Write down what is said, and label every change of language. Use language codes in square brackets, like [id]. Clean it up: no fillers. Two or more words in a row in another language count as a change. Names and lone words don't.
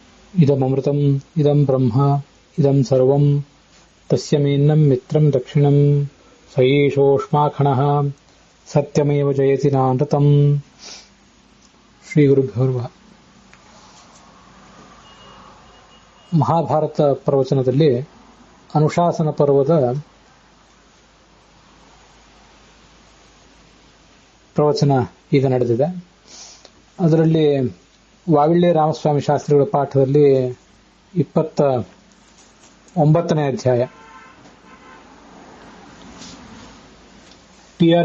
[sa] ಇದಮೃತಂ ಇದಂ ಬ್ರಹ್ಮ ಇದಂ ಸರ್ವಂ ತಸ್ಯಮೇನ್ನಂ ಮಿತ್ರಂ ದಕ್ಷಿಣಂ ಸಯೇಷೋಷ್ಮಾಖಣಃ ಸತ್ಯಮೇವ ಜಯತಿ ನಾನೃತಂ. ಶ್ರೀ ಗುರುಭ್ಯೋ ನಮಃ. [kn] ಮಹಾಭಾರತ ಪ್ರವಚನದಲ್ಲಿ ಅನುಶಾಸನ ಪರ್ವದ ಪ್ರವಚನ ಈಗ ನಡೆದಿದೆ. ಅದರಲ್ಲಿ ವಾವಿಳ್ಳೆ ರಾಮಸ್ವಾಮಿ ಶಾಸ್ತ್ರಿಗಳ ಪಾಠದಲ್ಲಿ 29ನೇ ಅಧ್ಯಾಯ, ಟಿ.ಆರ್.